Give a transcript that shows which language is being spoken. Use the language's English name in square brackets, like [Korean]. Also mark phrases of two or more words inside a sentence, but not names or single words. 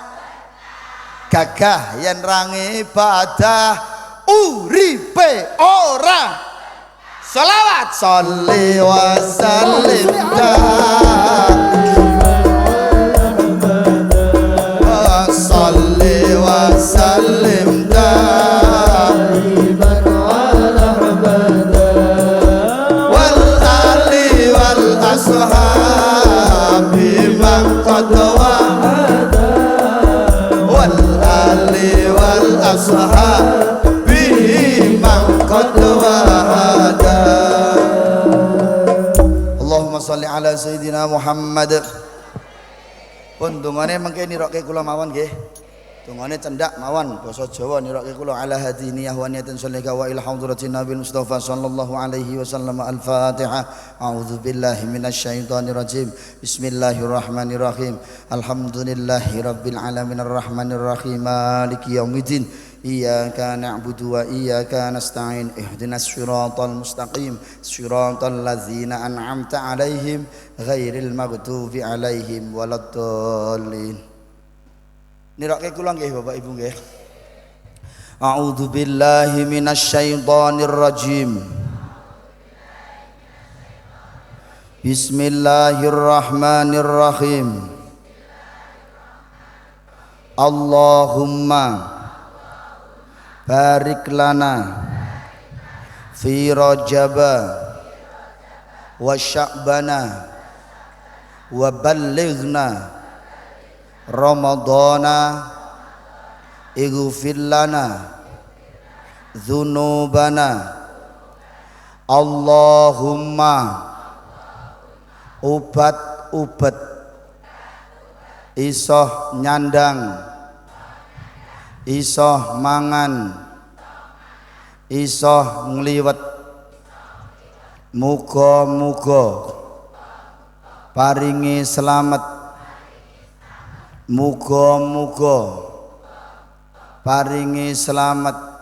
[Javanese] Gagah yen ra ngibadah uripe ora. [Arabic] Selawat. صل وسلم صل وسلم دائما على محمد. والآل والأصحاب من قد وعدا. والآل والأصحاب من قد وعدا. اللهم صل على سيدنا محمد. [Javanese] Pun dungane mengke nirokke kula mawon nggih. Dungane cendak mawon basa Jawa nirokke kula [Arabic] على هذه النية ونية صالحة وإلى حضرة النبي المصطفى صلى الله عليه وسلم. Al-Fatihah. أعوذ بالله من الشيطان الرجيم. بسم الله الرحمن الرحيم. الحمد لله رب العالمين الرحمن الرحيم مالك يوم الدين. إياك نعبد وإياك نستعين اهدنا الصراط المستقيم صراط الذين أنعمت عليهم غير المغضوب عليهم ولا الضالين. [Javanese] Nirokke kula nggih Bapak Ibu nggih. [Arabic] أعوذ بالله من الشيطان الرجيم. بسم الله الرحمن الرحيم. اللهم بارك لنا في رجب وشعبان وبلغنا رمضان اغفر لنا ذنوبنا [Javanese] Allahumma ubat isoh nyandang isoh mangan isoh ngliwet muga-muga paringi selamat muga-muga paringi selamat